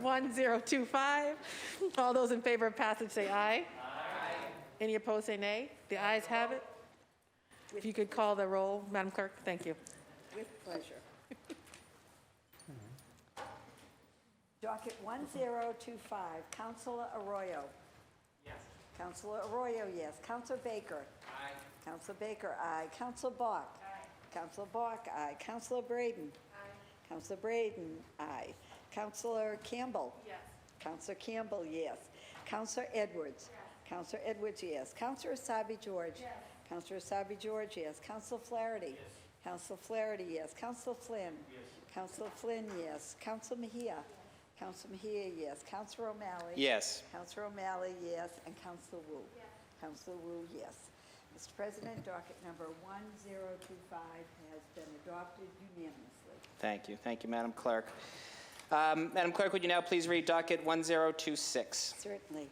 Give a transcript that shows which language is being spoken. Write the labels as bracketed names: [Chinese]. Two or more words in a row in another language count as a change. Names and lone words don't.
[English] 1025. All those in favor of passage say aye. Aye. Any opposed say nay. The ayes have it. If you could call the roll, Madam Clerk, thank you. With pleasure. Docket 1025, Councilor Arroyo. Yes. Councilor Arroyo, yes. Councilor Baker. Aye. Councilor Baker, aye. Councilor Bach. Aye. Councilor Bach, aye. Councilor Braden. Aye. Councilor Braden, aye. Councilor Campbell. Yes. Councilor Campbell, yes. Councilor Edwards. Yes. Councilor Edwards, yes. Councilor Sabi George. Yes. Councilor Sabi George, yes. Councilor Flaherty. Yes. Councilor Flaherty, yes. Councilor Flynn. Yes. Councilor Flynn, yes. Councilor Mejia. Councilor Mejia, yes. Councilor O'Malley. Yes. Councilor O'Malley, yes. And Councilor Wu. Yes. Councilor Wu, yes. Mr. President, docket number 1025 has been adopted unanimously. Thank you. Thank you, Madam Clerk. Madam Clerk, would you now please read docket 1026? Certainly.